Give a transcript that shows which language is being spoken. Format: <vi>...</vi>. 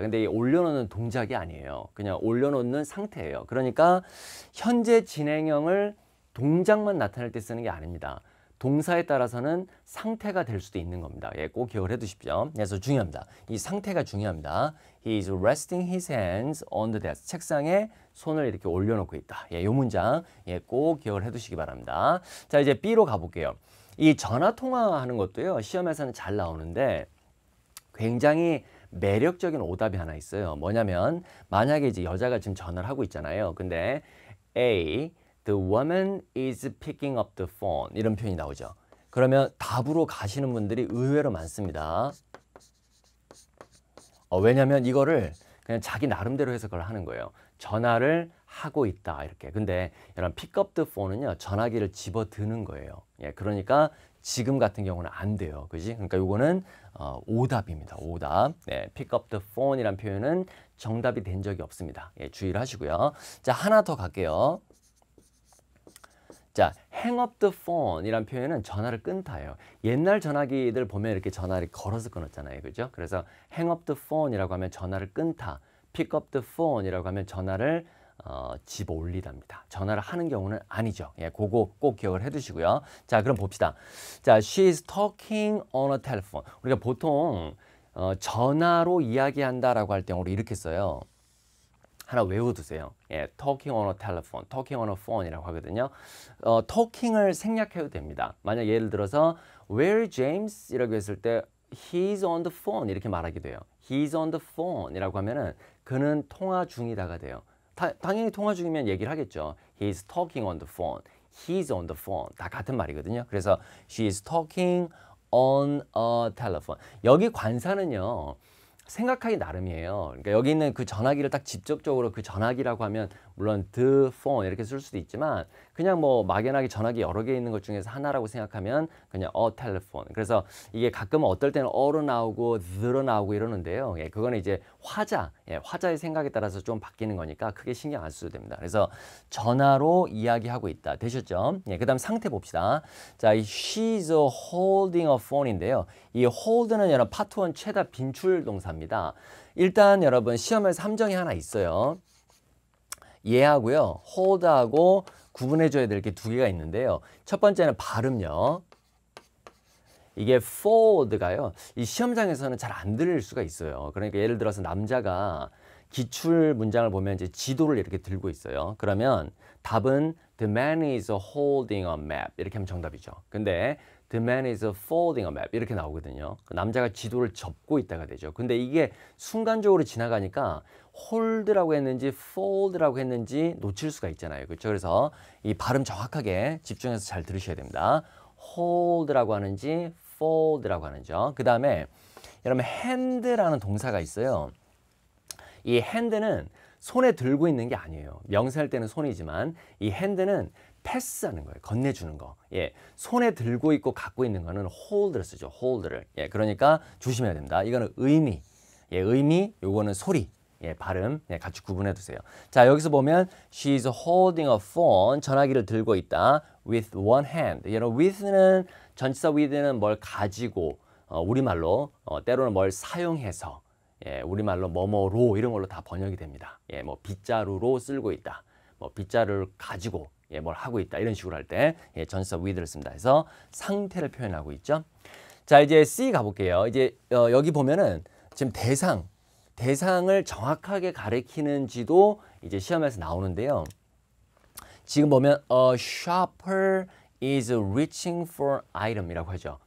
<ko>근데 이 올려놓는 동작이 아니에요. 그냥 올려놓는 상태예요. 그러니까 현재 진행형을 동작만 나타낼 때 쓰는 게 아닙니다. 동사에 따라서는 상태가 될 수도 있는 겁니다. 꼭 기억을 해두십시오. 그래서 중요합니다. 이 상태가 중요합니다.</ko> <en>He is resting his hands on the desk.</en> <ko>책상에 손을 이렇게 올려놓고 있다. 이 문장 꼭 기억을 해두시기 바랍니다. 자, 이제 B로 가볼게요. 이 전화 통화하는 것도요. 시험에서는 잘 나오는데 굉장히 매력적인 오답이 하나 있어요. 뭐냐면 만약에 이제 여자가 지금 전화를 하고 있잖아요.</ko> <en>근데 A, the woman is picking up the phone</en> <ko>이런 표현이 나오죠. 그러면 답으로 가시는 분들이 의외로 많습니다. 왜냐면 이거를 그냥 자기 나름대로 해석을 하는 거예요. 전화를 하고 있다 이렇게. 근데 여러분</ko> <en>pick up the phone</en> <ko>은요 전화기를 집어드는 거예요. 예, 그러니까 지금 같은 경우는 안 돼요. 그지? 그러니까 요거는 오답입니다. 오답. 네,</ko> <en>pick up the phone</en> <ko>이란 표현은 정답이 된 적이 없습니다. 예, 주의를 하시고요. 자, 하나 더 갈게요. 자,</ko> <en>hang up the phone</en> <ko>이란 표현은 전화를 끊다예요. 옛날 전화기들 보면 이렇게 전화를 걸어서 끊었잖아요. 그죠? 그래서</ko> <en>hang up the phone</en> <ko>이라고 하면 전화를 끊다.</ko> <en>pick up the phone</en> <ko>이라고 하면 전화를 집어 올리답니다. 전화를 하는 경우는 아니죠. 예, 그거 꼭 기억을 해 두시고요. 자, 그럼 봅시다.</ko> <en>자, she is talking on a telephone.</en> <ko>우리가 보통 전화로 이야기한다라고 할 때 우리 이렇게 써요. 하나 외워두세요.</ko> <en>예, talking on a telephone, talking on a phone이라고 하거든요.</en> <ko>talking을 생략해도 됩니다. 만약 예를 들어서</ko> <en>Where is James?</en> <ko>이라고 했을 때</ko> <en>He's on the phone</en> <ko>이렇게 말하게 돼요. He's on the phone이라고 하면은 그는 통화 중이다가 돼요. 당연히 통화 중이면 얘기를 하겠죠.</ko> <en>He's talking on the phone. He's on the phone.</en> <ko>다 같은 말이거든요.</ko> <en>그래서 she is talking on a telephone.</en> <ko>여기 관사는요. 생각하기 나름이에요. 그러니까 여기 있는 그 전화기를 딱 직접적으로 그 전화기라고 하면 물론 the phone 이렇게 쓸 수도 있지만 그냥 뭐 막연하게 전화기 여러 개 있는 것 중에서 하나라고 생각하면 그냥 a telephone. 그래서 이게 가끔은 어떨 때는 어로 나오고 the로 나오고 이러는데요. 예, 그거는 이제 화자, 예, 화자의 생각에 따라서 좀 바뀌는 거니까 크게 신경 안 써도 됩니다. 그래서 전화로 이야기하고 있다. 되셨죠? 예, 그다음 상태 봅시다.</ko> <en>자, 이 she's holding a phone인데요.</en> <ko>이 hold는 여러분 파트 1 최다 빈출 동사입니다. 일단 여러분 시험에서 함정이 하나 있어요. 얘하고요, hold하고 구분해줘야 될 게 두 개가 있는데요. 첫 번째는 발음요. 이게 fold가요. 이 시험장에서는 잘 안 들릴 수가 있어요. 그러니까 예를 들어서 남자가 기출 문장을 보면 이제 지도를 이렇게 들고 있어요. 그러면 답은</ko> <en>the man is holding a map</en> <ko>이렇게 하면 정답이죠.</ko> <en>근데 the man is folding a map</en> <ko>이렇게 나오거든요. 남자가 지도를 접고 있다가 되죠. 근데 이게 순간적으로 지나가니까 hold라고 했는지 fold라고 했는지 놓칠 수가 있잖아요. 그렇죠? 그래서 이 발음 정확하게 집중해서 잘 들으셔야 됩니다. hold라고 하는지 fold라고 하는지요. 그 다음에 여러분 hand라는 동사가 있어요. 이 hand는 손에 들고 있는 게 아니에요. 명사할 때는 손이지만 이 hand는 패스하는 거예요. 건네주는 거. 예, 손에 들고 있고 갖고 있는 거는 hold를 쓰죠. hold를. 예, 그러니까 조심해야 됩니다. 이거는 의미. 예, 의미. 요거는 소리. 예, 발음. 예, 같이 구분해 두세요.</ko> <en>자,</en> <ko>여기서 보면</ko> <en>she's holding a phone.</en> <ko>전화기를 들고 있다.</ko> <en>with one hand.</en> <ko>여러분, with는 전치사 with는 뭘 가지고 우리말로 때로는 뭘 사용해서 예, 우리말로 뭐뭐로 이런 걸로 다 번역이 됩니다. 예, 뭐 빗자루로 쓸고 있다. 뭐 빗자루를 가지고 예, 뭘 하고 있다. 이런 식으로 할 때 예, 전치사 with를 씁니다. 그래서 상태를 표현하고 있죠. 자, 이제 C 가볼게요. 이제 여기 보면은 지금 대상을 정확하게 가리키는지도 이제 시험에서 나오는데요. 지금 보면</ko> <en>a shopper is reaching for item이라고 하죠.</en>